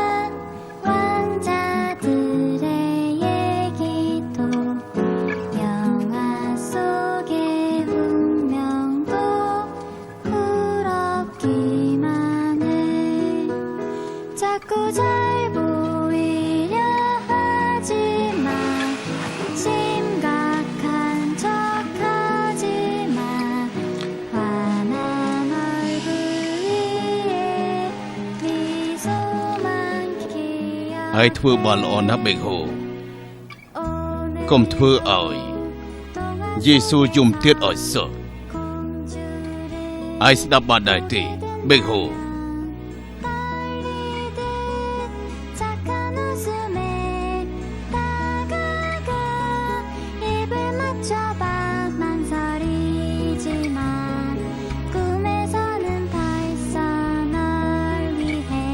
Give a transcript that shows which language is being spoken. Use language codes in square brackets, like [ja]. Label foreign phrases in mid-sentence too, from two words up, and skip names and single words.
[ko] 왕자들의 얘기도 영화 속의 운명도 부럽기만 해 자꾸 잘 보이려 하지마 심각한 척하지마 환한 얼굴 위에 미소만 기억 [km] ហើយធ្វើបនល្អណាស់បេកហូកុំធ្វើឲ្យយេស៊ូយំទៀតឲ្យសោះ [ko] 공주를 [km] ហើយស្ដាប់បាត់ដែរទេបេកហូ [ko] 착한 웃음에 다가가 입을 맞춰봐 망설이지마 꿈에서는 벌써 널 위해